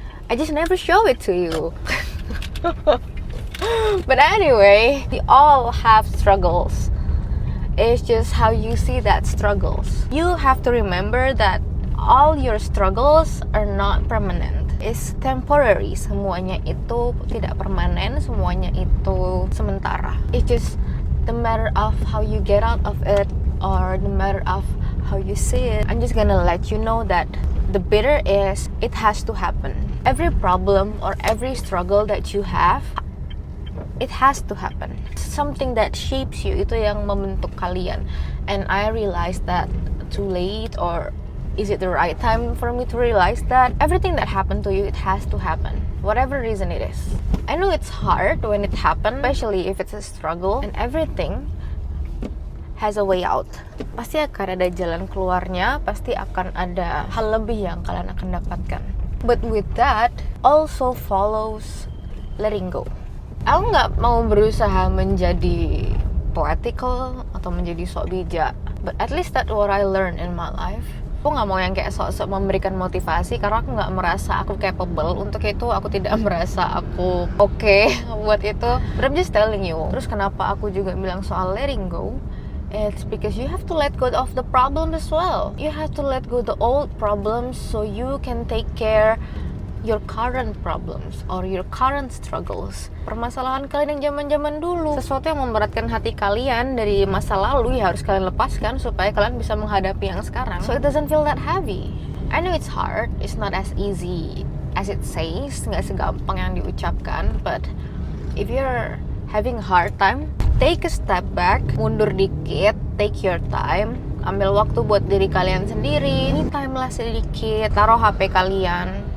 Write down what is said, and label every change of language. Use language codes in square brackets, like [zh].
[en] I just never show it to you. But anyway, we all have struggles. It's just how you see that struggles. You have to remember that all your struggles are not permanent. It's temporary. [id] Semuanya itu tidak permanen, semuanya itu sementara. [en] It's just the matter of how you get out of it, or the matter of how you see it. I'm just gonna let you know that the bitter is, it has to happen. Every problem or every struggle that you have, it has to happen. Something that shapes you, [id] itu yang membentuk kalian. [en] And I realized that too late, or is it the right time for me to realize that everything that happened to you, it has to happen, whatever reason it is. I know it's hard when it happens, especially if it's a struggle, and everything has a way out. [id] Pasti akan ada jalan keluarnya, pasti akan ada hal lebih yang kalian akan dapatkan. [en] But with that also follows letting go. [id] Aku nggak mau berusaha menjadi poetical atau menjadi sok bijak, [en] but at least that's what I learned in my life. [id] Aku nggak mau yang kayak sok-sok memberikan motivasi, karena aku nggak merasa aku capable untuk itu. Aku tidak merasa aku okay buat itu. [en] But I'm just telling you. [id] Terus kenapa aku juga bilang soal letting go? [en] It's because you have to let go of the problem as well. You have to let go the old problems so you can take care your current problems or your current struggles. [id] Permasalahan kalian yang zaman-zaman dulu, sesuatu yang memberatkan hati kalian dari masa lalu, ya harus kalian lepaskan supaya kalian bisa menghadapi yang sekarang. [en] So it doesn't feel that heavy. I know it's hard, it's not as easy as it says, [id] nggak segampang yang diucapkan, [en] but if you're having a hard time, take a step back, [id] mundur dikit, [en] take your time, [id] ambil waktu buat diri kalian sendiri, me time lah sedikit, taruh HP kalian.